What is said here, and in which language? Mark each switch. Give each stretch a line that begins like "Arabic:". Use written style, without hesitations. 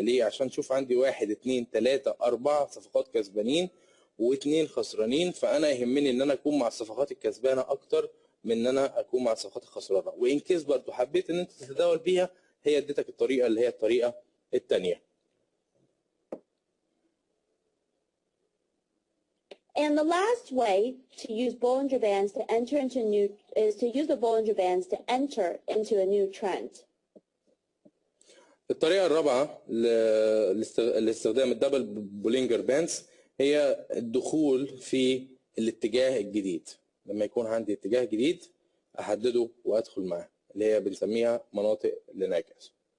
Arabic: ليه؟ عشان شوف عندي 1 2 3 4 صفقات كسبانين و2 خسرانين، فانا يهمني ان انا اكون مع الصفقات الكسبانه اكتر من ان انا اكون مع الصفقات الخسرانه. وان كيس برضه حبيت ان انت تتداول بيها، هي اديتك الطريقه اللي هي الطريقه الثانيه.
English: And the last way to use Bollinger Bands to enter into new is to use the Bollinger Bands to enter into a new trend.
Arabic: الطريقة الرابعة لاستخدام الدبل بولينجر بانز هي الدخول في الاتجاه الجديد. لما يكون عندي اتجاه جديد أحدده وأدخل معاه، اللي هي بنسميها مناطق الانعكاس.